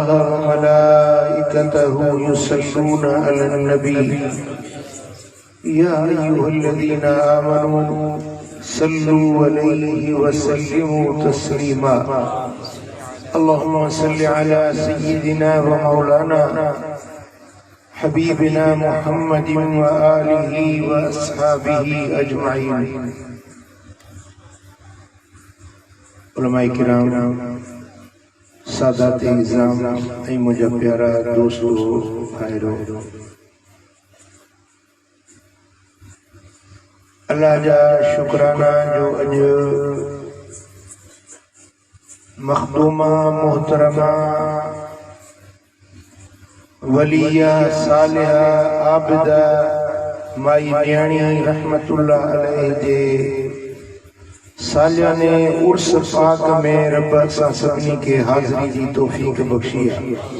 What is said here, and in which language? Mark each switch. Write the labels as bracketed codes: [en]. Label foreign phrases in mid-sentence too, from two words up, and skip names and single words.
[ar] وملائكته يصلون على النبي يا أيها الذين آمنوا صلوا عليه وسلموا تسليما اللهم صل على سيدنا ومولانا حبيبنا محمد وآله وأصحابه أجمعين [sd] उलमाए किराम सादात इज़ाम ऐं मुंहिंजा प्यारा दोस्तो भाइरो अल्लाह जा शुक्राना जो अॼु मखदूमा मोहतरमा वलिया सालिहा आबिदा माई न्याणी [ar] رحمة الله عليه [sd] जे सालियाने उर्स पाक में रब असां सभिनी खे हाज़िरी जी तौफ़ीक़ बख़्शी आहे।